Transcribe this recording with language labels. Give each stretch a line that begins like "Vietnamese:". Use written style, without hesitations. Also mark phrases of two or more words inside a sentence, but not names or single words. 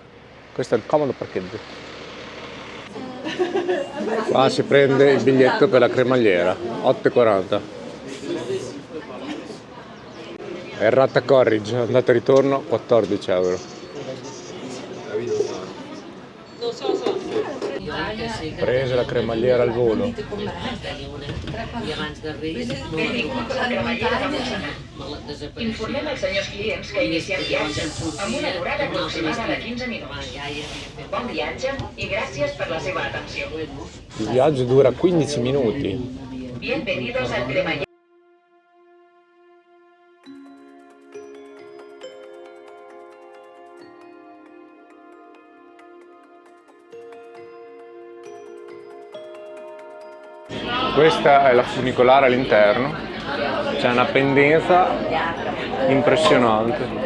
Italian: Questo è il comodo parcheggio. Qua si prende il biglietto per la cremagliera, 8,40. Errata Corrige, andata e ritorno 14 euro. Prese la cremagliera al volo.
Catalan: Informem els senyors clients que iniciem viatge amb una durada aproximada de 15 minuts. Bon viatge i gràcies per la seva atenció.
Italian: Il viaggio dura 15 minuti.
Spanish: Bienvenidos al cremallera.
Italian: Questa è la funicolare all'interno, c'è una pendenza impressionante.